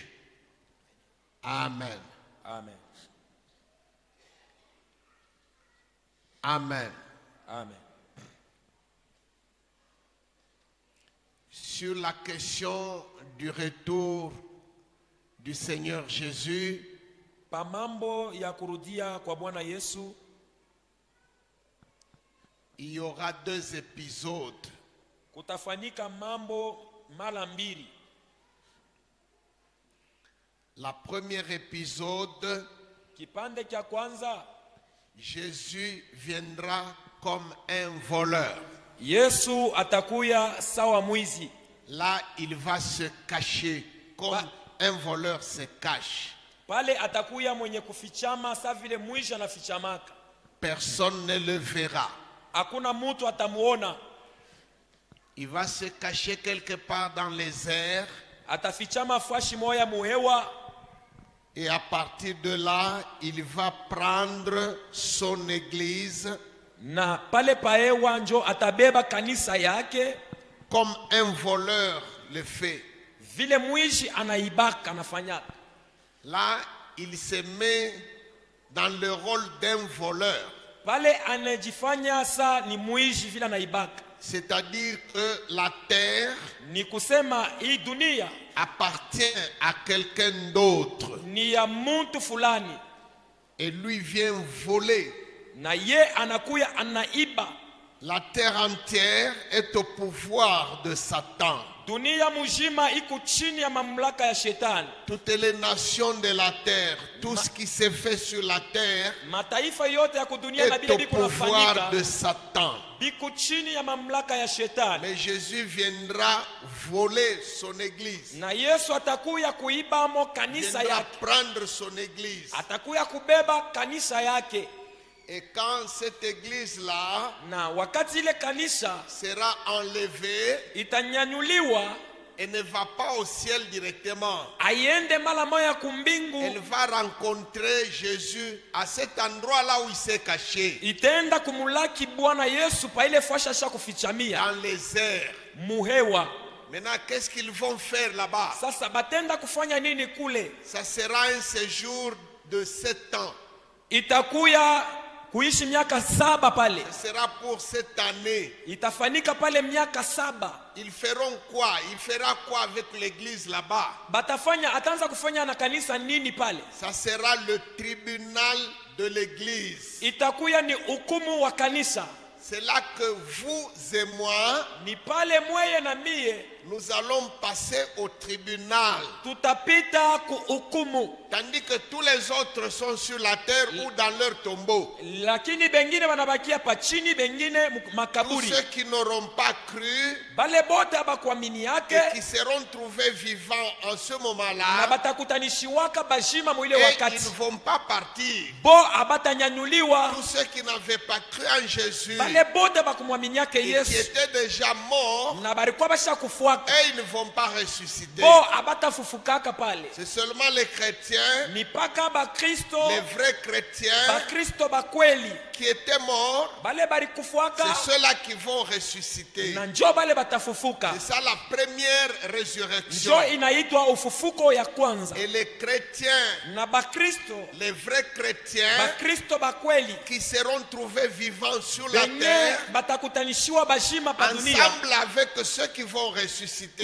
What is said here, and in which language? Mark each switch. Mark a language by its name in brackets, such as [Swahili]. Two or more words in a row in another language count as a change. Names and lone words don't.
[French] Amen. Amen. Amen. Amen. Sur la question du retour du Seigneur Jésus, [Swahili] Pa mambo ya kurudia kwa Bwana Yesu, [French] il y aura 2 épisodes. [Swahili] kutafanyika mambo mara mbili. [French] La première épisode, [Swahili] Kipande cha kwanza, [French] Jésus viendra comme un voleur. [Swahili] Yesu atakuya sawa mwizi. [French] Là, il va se cacher comme un voleur se cache. [Swahili] Pale atakuya mwenye kufichama sa vile mwizi anafichamaka. [French] Personne ne le verra. [Swahili] Hakuna mtu atamuona. [French] Il va se cacher quelque part dans les airs. [Swahili] Atafichama fashi moya muhewa. [French] Et à partir de là, il va prendre son église [Swahili] Na pale paewa njo atabeba kanisa yake [French] comme un voleur le fait. [Swahili] vile mwizi anaibaka anafanyaka. [French] Là, il se met dans le rôle d'un voleur. [Swahili] Pale anajifanya sa ni mwizi vile anaibaka. [French] C'est-à-dire que la terre [Swahili] Ni kusema hii dunia [French] appartient à quelqu'un d'autre. [Swahili] ni ya mtu fulani. [French] Et lui vient voler. [Swahili] Na ye anakuya anaiba. [French] La terre entière est au pouvoir de Satan. [Swahili] Dunia mujima iko chini ya mamlaka ya shetani. [French] Toutes les nations de la terre, tout ce qui se fait sur la terre [Swahili] Mataifa yote ya kudunia na [French] est [Swahili] bila [French] au [Swahili] biko [French] pouvoir [Swahili] nafanyika [French] de Satan. [Swahili] biko chini ya mamlaka ya shetani. [French] Mais Jésus viendra voler son église. [Swahili] Na Yesu atakuya kuiba mo [French] Il [Swahili] kanisa [French] viendra [Swahili] yake. [French] prendre son église. [Swahili] Atakuya kubeba kanisa yake. [French] Et quand cette église-là [Swahili] Na wakati ile kanisa [French] sera enlevée, [Swahili] itanyanyuliwa, [French] elle ne va pas au ciel directement. [Swahili] aiende mara moya [French] Elle [Swahili] kumbingu, [French] va rencontrer Jésus à cet endroit-là où il s'est caché, [Swahili] itaenda kumulaki Bwana Yesu pa ile fasha sha kufichamia [French] dans les airs. [Swahili] muhewa. [French] Maintenant, qu'est-ce qu'ils vont faire là-bas? [Swahili] Sasa batenda kufanya nini kule? [French] Ça sera un séjour de 7 ans. [Swahili] Itakuya kuishi miaka 7 pale. [French] Ce sera pour cette année. [Swahili] Itafanyika pale miaka 7. [French] Ils feront quoi? Il fera quoi avec l'église là-bas? [Swahili] Batafanya ataanza kufanya na kanisa nini pale? [French] Ça sera le tribunal de l'église. [Swahili] Itakuya ni hukumu wa kanisa. [French] C'est là que vous et moi, [Swahili] Ni pale mweye na mie [French] nous allons passer au tribunal. [Swahili] tutapita ku hukumu. [French] Tandis que tous les autres sont sur la terre ou dans leur tombeau. [Swahili] Lakini bengine wanabakia pa chini, bengine [French] Tous [Swahili] makaburi. [French] ceux qui n'auront pas cru [Swahili] Bale bote abakuamini [French] et [Swahili] yake [French] qui seront trouvés vivants en ce [Swahili] na [French] moment-là, [Swahili] batakutanishiwaka bashima mwile [French] et ils [Swahili] wakati. [French] ne vont pas partir. [Swahili] Bo abatanyanyuliwa. [French] Tous ceux qui n'avaient pas cru en Jésus [Swahili] Bale bote bakumwamini yake [French] et qui [Swahili] Yesu [French] étaient déjà morts, [Swahili] na balikuwa bashakufuaka. [French] et ils ne vont pas ressusciter. [Swahili] Bo abatafufukaka pale. [French] C'est seulement les chrétiens, [Swahili] Ni paka bakristo, [French] les vrais chrétiens [Swahili] bakristo bakweli. [French] qui étaient morts, [Swahili] Bale balikufuaka [French] c'est ceux-là qui vont ressusciter. [Swahili] na njo bale batafufuka. [French] C'est ça la première résurrection. [Swahili] Njo inaitwa ufufuko ya kwanza. [French] Et les chrétiens, [Swahili] Na bakristo, [French] les vrais chrétiens [Swahili] bakristo bakweli [French] qui seront trouvés vivants sur la [Swahili] benye [French] terre, [Swahili] batakutanishiwa bashima pa dunia [French] ensemble avec ceux qui vont ressusciter,